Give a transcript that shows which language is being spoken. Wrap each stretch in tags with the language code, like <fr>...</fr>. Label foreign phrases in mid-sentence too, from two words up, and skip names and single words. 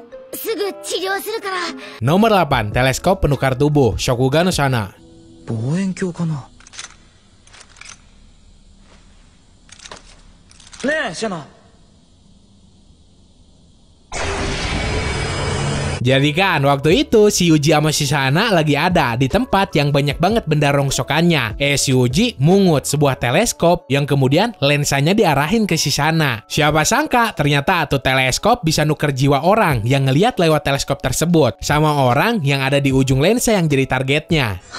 <ja>すぐ治療するから。</ja> <id>Nomor 8, teleskop penukar tubuh, Shokugan no Shana.</id> <ja>望遠鏡かな。ねえシャナ。</ja> <id>Jadi kan waktu itu si Yuji sama si Shana lagi ada di tempat yang banyak banget benda rongsokannya. Si Yuji mungut sebuah teleskop yang kemudian lensanya diarahin ke si Shana. Siapa sangka ternyata tuh teleskop bisa nuker jiwa orang yang ngeliat lewat teleskop tersebut sama orang yang ada di ujung lensa yang jadi targetnya.</id>